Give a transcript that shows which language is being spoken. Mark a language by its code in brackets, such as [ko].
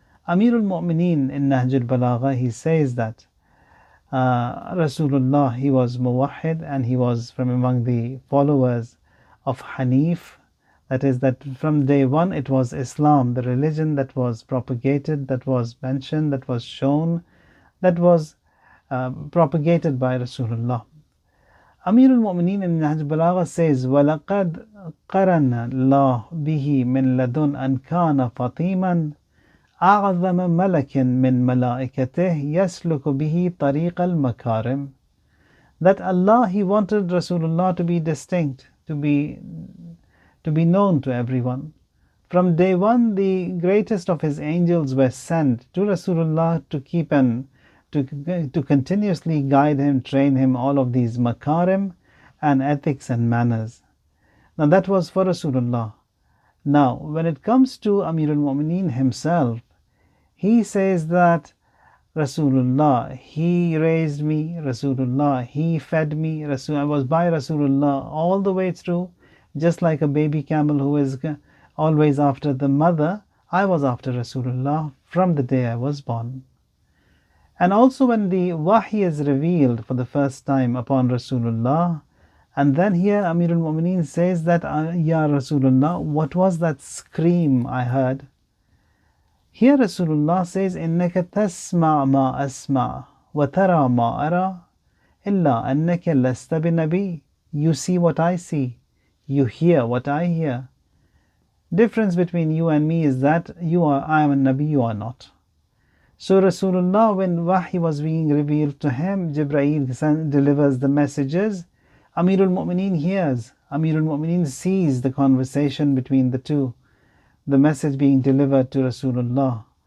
[en] Amirulmomineen in Nahjul Balagha, he says that Rasulullah, he was Muwahhid and he was from among the followers of Hanif. That is, that from day one it was Islam, the religion that was propagated, that was mentioned, that was shown, that was propagated by Rasulullah. Amirul Mu'mineen in Nahj Balagha says, [ar] وَلَقَدْ قَرَنَ اللَّهُ بِهِ مِنْ لَدُنْ أَنْ كَانَ فَطِيمًا أعظم ملك من ملائكته يسلك به طريق المكارم. [en] That Allah, He wanted Rasulullah to be distinct, to be known to everyone. From day one, the greatest of His angels were sent to Rasulullah to keep and to continuously guide him, train him, all of these makarim and ethics and manners. Now that was for Rasulullah. Now, when it comes to Amirul Mu'mineen himself, he says that Rasulullah, he raised me, Rasulullah, he fed me, I was by Rasulullah all the way through, just like a baby camel who is always after the mother. I was after Rasulullah from the day I was born. And also when the wahi is revealed for the first time upon Rasulullah, and then here Amirul Mu'mineen says that, Ya Rasulullah, what was that scream I heard? Here Rasulullah says, [ar] إِنَّكَ تَسْمَعْ مَا أَسْمَعْ وَتَرَى مَا أَرَى إِلَّا أَنَّكَ لَسْتَ بِنَبِيٍّ. [en] You see what I see, you hear what I hear. Difference between you and me is that I am a Nabi, you are not. So Rasulullah, when Wahy was being revealed to him, Jibreel delivers the messages. Amirul Mu'mineen hears, Amirul Mu'mineen sees the conversation between the two, the message being delivered to Rasulullah.